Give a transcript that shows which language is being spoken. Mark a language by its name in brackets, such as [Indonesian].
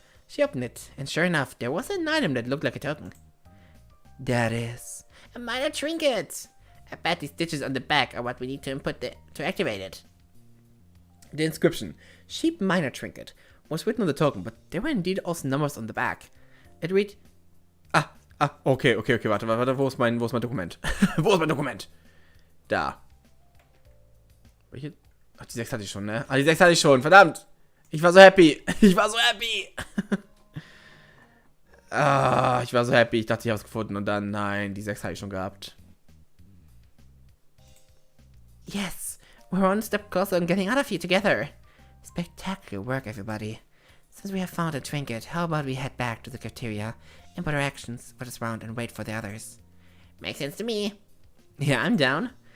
[English] She opened it, and sure enough, there was an item that looked like a token. That is a minor trinket. I bet these digits on the back are what we need to input to activate it. The inscription, Sheep Minor Trinket, was written on the token, but there were indeed also numbers on the back. It read... [German] Okay, warte, wo ist mein Dokument? Wo ist mein Dokument? Da. Welche? Ach, die 6 hatte ich schon, ne? Ah, die 6 hatte ich schon, verdammt! Ich war so happy! Ich war so happy! Ich war so happy, ich dachte, ich habe es gefunden und dann, nein, die 6 habe ich schon gehabt. [English] Yes, we're one step closer on getting out of here together. Spectacular work, everybody. Since we have found a trinket, how about we head back to the cafeteria, input our actions for this round, and wait for the others? Makes sense to me. Yeah, I'm down.